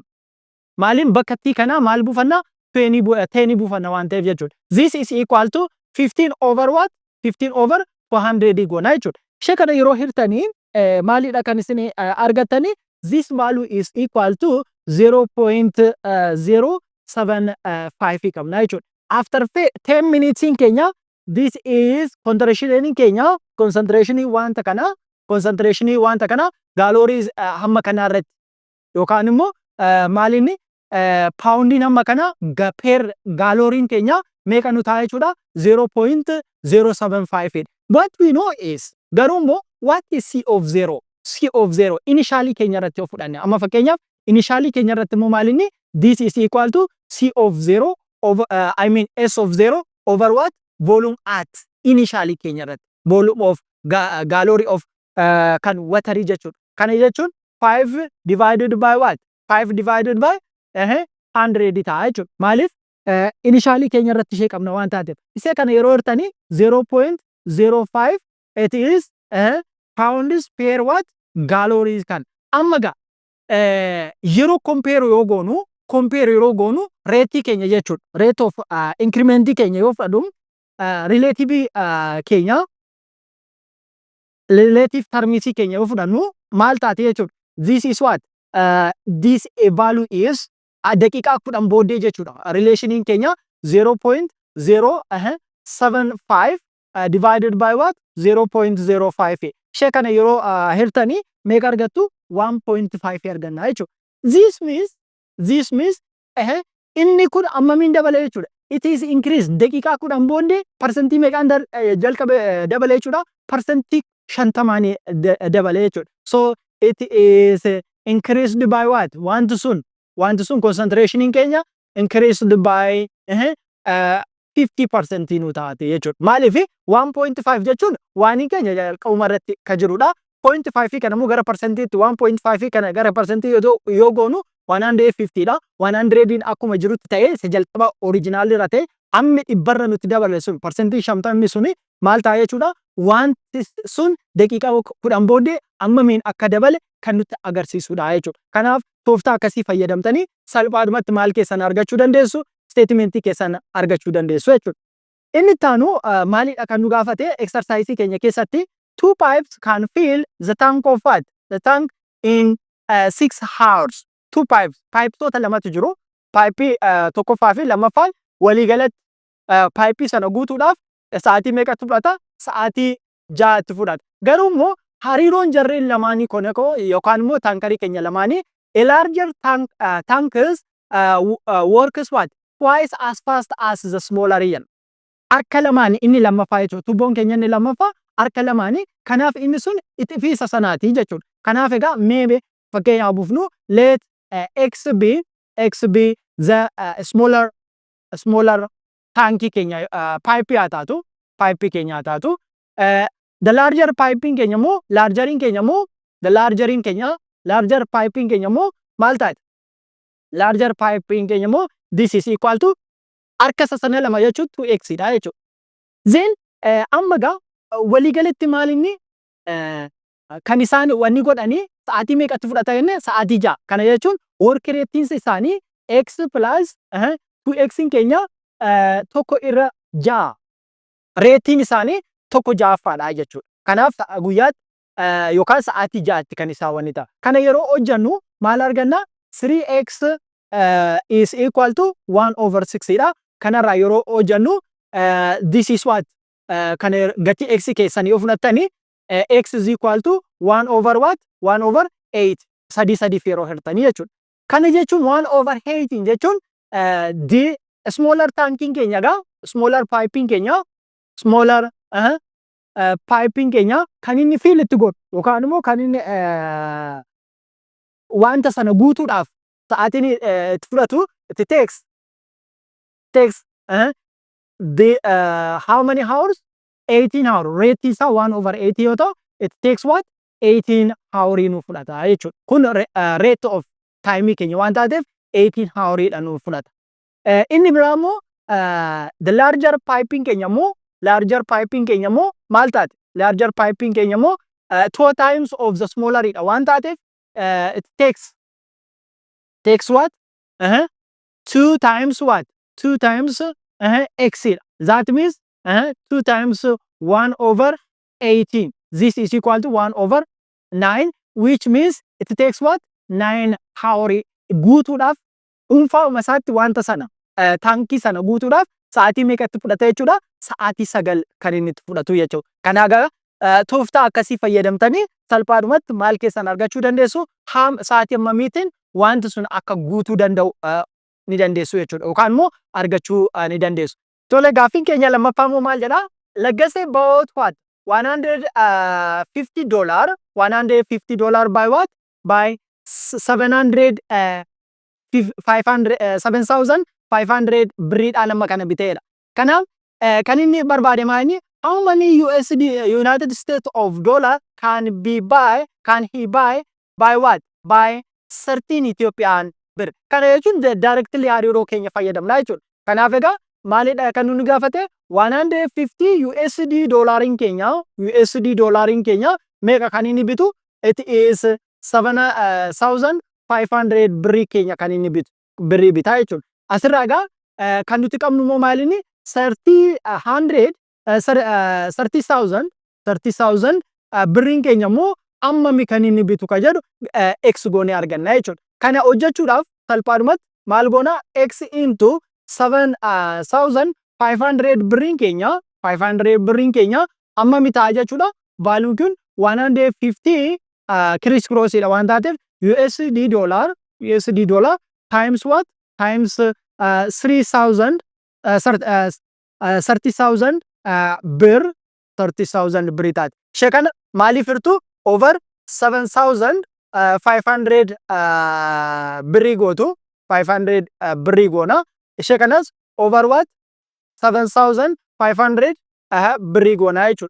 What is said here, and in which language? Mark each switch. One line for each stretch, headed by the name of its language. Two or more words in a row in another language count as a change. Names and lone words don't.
Oromo: Maaliin bakka itti kanaa maal buufanna? 10 buufanna waan ta'eef jechuudha.
English: This is equal to 15 over what?
Oromo: 15 over 400 goona jechuudha. Ishee kana yeroo hirtanii maalidha kan isin argattanii?
English: This value is equal to 0.075
Oromo: qabna jechuudha.
English: After 10 minutes
Oromo: keenya
English: this is concentration
Oromo: keenya concentration wanta kana calories hamma kana irratti yookaan immoo maalinni paawundiin hamma kana
English: per calorie
Oromo: keenya meeqa nu ta'a jechuudha 0.075.
English: What we know is
Oromo: garuu immoo
English: what is C of 0? C of 0 initially
Oromo: keenya irratti
English: of
Oromo: fudhanne amma fakkeenyaaf
English: initially
Oromo: keenya irratti immoo maalinni
English: this is equal to C of 0 over S of 0 over what? Volume at initially
Oromo: keenya irratti
English: volume of calorie of kan watery jechuudha.
Oromo: Kana jechuun 5
English: divided by what?
Oromo: 5
English: divided by
Oromo: 100 ta'a jechuudha. Maaliif initially keenya irratti ishee qabna waan taateef. Isee kana yeroo hirtanii
English: 0.05 it is pounds per what?
Oromo: Calories kan. Amma gaa yeroo compare yoo goonu rate keenya jechuudha.
English: Rate of increment
Oromo: keenya yoo fudhadhu relative keenya
English: relative terms
Oromo: keenya yoo fudhannu maal taate jechuudha.
English: This is what? This value is
Oromo: daqiiqaa 10 booddee jechuudha.
English: Relation keenya 0.075 divided by what? 0.05.
Oromo: Ishee kana yeroo hirtanii meeqa argattu? 1.5 arganna jechuudha.
English: This means
Oromo: inni kun ammamiin dabale jechuudha.
English: It is increased.
Oromo: Daqiiqaa 10 booddee parsantii meeqaan jalqabe dabale jechuudha. Parsantii 50 dabale jechuudha.
English: So it is increased by what?
Oromo: Wanti sun concentration keenya
English: increased by 50%
Oromo: nu taate jechuudha. Maaliif 1.5 jechuun waan keenya jalqabuma irratti ka jirudha. 0.5 kana immoo gara parsantiitti 1.5 kana gara parsantii yoo goonu 150 dha. 100 akkuma jirutti ta'ee isa jalqaba original irra ta'e amma dhibbarra nutti dabale sun parsantii 50 suni maal ta'a jechuudha. Wanti sun daqiiqaa 10 booddee ammamiin akka dabale kan nutti agarsiisudha jechuudha. Kanaaf tooftaa akkasii fayyadamtanii salphaadhumatti maal keessan argachuu dandeessu? Statementii keessan argachuu dandeessu jechuudha. Inni taanu maalidha kan nu gaafate exercise keenya keessatti
English: two pipes can fill the tank of what? The tank in 6 hours. Two pipes.
Oromo: Pipesota lamatu jiru. Pipe tokkoffaa fi lammaffaan waliigalatti pipe sana guutuudhaaf sa'aatii meeqatti fudhata? Sa'aatii 6tti fudhata. Garuu immoo hariiroon jarreen lamaanii konekoo yookaan immoo taankarii keenya lamaanii
English: a larger tankers works what? Twice as fast as the smaller one.
Oromo: Harka lamaanii inni lammaffaa jechuudha. Tuubboon keenya inni lammaffaa harka lamaanii kanaaf inni sun itti fi sasanaati jechuudha. Kanaaf egaa meebe fakkeenyaaf buufnu
English: let x be the smaller
Oromo: tankii keenya pipe haa taatu pipe keenya haa taatu
English: the larger piping
Oromo: keenya immoo largerin keenya immoo
English: the largerin
Oromo: keenya
English: larger piping
Oromo: keenya immoo maal taate
English: larger piping
Oromo: keenya immoo
English: this is equal to
Oromo: harka sasana lama jechuun 2x dha jechuudha. Then amma gaa waliigalatti maal inni kan isaan wanni godhanii sa'aatii meeqatti fudhata jenne sa'aatii 6. Kana jechuun
English: work rate
Oromo: isaanii
English: x plus 2x
Oromo: keenya tokko irra 6. Reetiin isaanii tokko 6ffaadha jechuudha. Kanaaf guyyaatti yookaan sa'aatii 6tti kan isaan wanni ta'a. Kana yeroo hojjannu maal arganna?
English: 3x is equal to 1 over 6 dha.
Oromo: Kanarraa yeroo hojjannu
English: this is what?
Oromo: Kana gati x keessan yoo fudhattani
English: x is equal to 1 over what? 1 over 8.
Oromo: Sadi yeroo hirtanii jechuudha. Kana jechuun 1 over 8 jechuun
English: the smaller tanking
Oromo: keenya gaa
English: smaller piping
Oromo: keenya
English: smaller piping
Oromo: keenya kan inni fill itti godhu yookaan immoo kan inni wanta sana guutuudhaaf sa'aatiin itti fudhatu
English: it takes the how many hours? 18 hours. Rate isa 1 over 80
Oromo: yoo ta'u
English: it takes what? 18 hours
Oromo: nu fudhata jechuudha. Kun
English: rate of time
Oromo: keenya waan taateef
English: 18 hours
Oromo: dha nu fudhata. Inni biraa immoo the larger piping keenya immoo maal taate?
English: Larger piping
Oromo: keenya immoo
English: 2 times of the smaller
Oromo: dha waan taateef
English: it takes what? 2 times what? 2 times x. That means 2 times 1 over 18. This is equal to 1 over 9, which means it takes what? 9 hours
Oromo: guutuudhaaf dhuunfaadhuma isaatti wanta sana taankii sana guutuudhaaf sa'aatii meeqatti fudhata jechuudha? Sa'aatii 9 kan inni itti fudhatu jechuudha. Kanaaf tooftaa akkasii fayyadamtanii salphaadhumatti maal keessan argachuu dandeessu? Sa'aatii hammamiitiin wanti sun akka guutuu danda'u ni dandeessu jechuudha. Yookaan immoo argachuu ni dandeessu. Tole gaaffiin keenya lammaffaa immoo maal jedhaa?
English: Legacy bought what? $150. $150 by what?
Oromo: By 7,500 biriidhaan amma kana biteedha. Kanaaf kan inni barbaade maali?
English: How many USD United States of dollar can he buy by what? By 13 Ethiopian birr.
Oromo: Kana jechuun directly hariiroo keenya fayyadamna jechuudha. Kanaaf egaa maalidha kan nuti gaafate? 150 USD dollariin keenya meeqa kan inni bitu?
English: It is
Oromo: 7,500 birrii keenya kan inni bitu. Birrii bitaa jechuudha. Asirraa egaa kan nuti qabnu immoo maalini? 30,000 birriin keenya immoo ammami kan inni bitu ka jedhu x goonee arganna jechuudha. Kana hojjechuudhaaf salphaadhumatti maal goona? X into 7,500 birriin keenya ammami ta'a jechuudha. Vaaluun kun 150 criss crossdha waan taateef USD
English: dollar times what? Times 30,000 birr
Oromo: 30,000 birrii taate. Ishee kana maaliif hirtu?
English: Over 7,500
Oromo: birrii gootu 500 birrii goona.
English: Ishee kanas over what?
Oromo: 7,500 birrii goona jechuudha.